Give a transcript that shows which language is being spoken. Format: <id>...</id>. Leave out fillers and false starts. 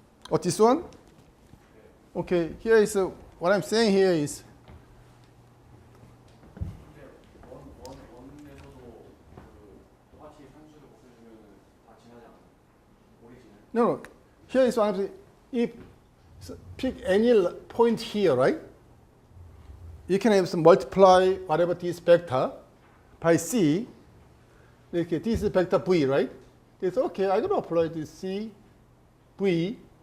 <en>Oh, this one? Okay, here is what I'm saying here is</en> <ko>근데 원에서도 그 똑같이 산수를 곱해주면 다 지나지 않아요? 오리진을?</ko> <en>no. Here is what I'm saying. If pick any point here, right? You can have some multiply whatever this vector by C. Okay, this is vector V, right? It's okay. I'm gonna apply this C, V.</en>